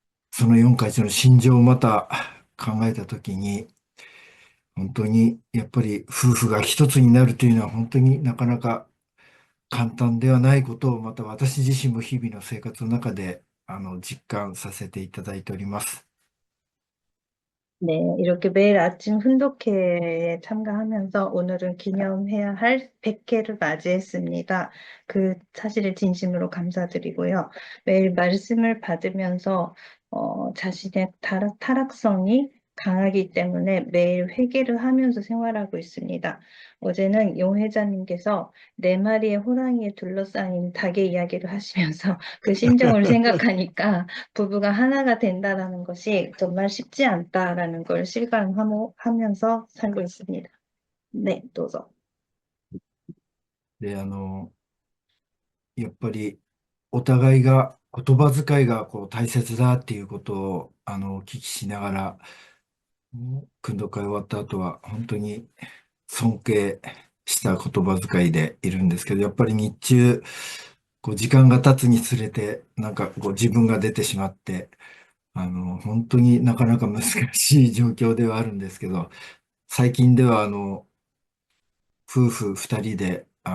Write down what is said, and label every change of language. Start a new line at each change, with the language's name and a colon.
Japanese: その4会長の心情をまた考えたときに、本当にやっぱり夫婦が一つになるというのは本当になかなか簡単ではないことを、また私自身も日々の生活の中で実感させていただいております。
Korean: 네, 이렇게 매일 아침 훈독회에 참가하면서 오늘은 기념해야 할 100회를 맞이했습니다. 그 사실을 진심으로 감사드리고요. 매일 말씀을 받으면서 자신의 타락성이 강하기 때문에 매일 회개를 하면서 생활하고 있습니다. 어제는 용 회장님께서 네 마리의 호랑이에 둘러싸인 닭의 이야기를 하시면서 그 심정을 생각하니까 부부가 하나가 된다라는 것이 정말 쉽지 않다라는 걸 실감하면서 살고 있습니다. 네,
Japanese: どうぞ。で、やっぱりお互いが言葉遣いがこう大切だっていうことをお聞きしながら、訓読会終わった後は本当に尊敬した言葉遣いでいるんですけど、やっぱり日中、こう時間が経つにつれて、なんかこう自分が出てしまって、本当になかなか難しい状況ではあるんですけど、最近では夫婦二人で、